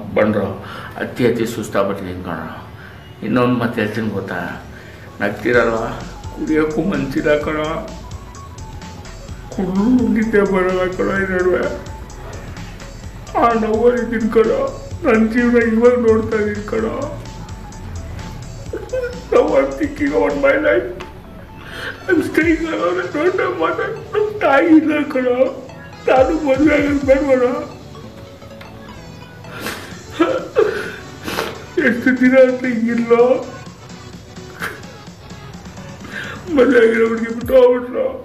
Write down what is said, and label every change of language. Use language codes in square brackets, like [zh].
[kn] ಬಂದ್ರ ಅತಿ ಸುಸ್ತಾಗ್ಬಿಟ್ಟಿದ್ದೀನಿ ಕಣ. ಇನ್ನೊಂದು ಮತ್ತೆ ಹೇಳ್ತೀನಿ ಗೊತ್ತಾ, ನಗ್ತಿರಲ್ವ, ಕುಡಿಯೋಕ್ಕೂ ಮನ್ಸಿಲ್ಲ ಕಣ, ಕುಡಿದು ನಿದ್ದೆ ಬರೋಲ್ಲ ಕಣ. ಈ ನಡುವೆ ಆ ನೋವಲ್ಲಿದ್ದೀನಿ ಕಣ, ನನ್ನ ಜೀವನ ಇವಾಗ ನೋಡ್ತಾ ಇದ್ದೀನಿ ಕಣ. [en] Now I'm thinking about my life. I'm staying alone and don't have mother. [kn] ನಮ್ಮ ತಾಯಿ ಇಲ್ಲ ಕಣ, ನಾನು ಮದುವೆ ಆಗೋದು ಬೇಡವಣ. ಎಷ್ಟು ದಿನ ಅಂತ ಹಿಂಗಿಲ್ಲ, ಮದುವೆ ಆಗಿರೋ ಹುಡುಗಿ ಬಿಟ್ಟು ಹೋಗ್ಬಿಟ್ರ.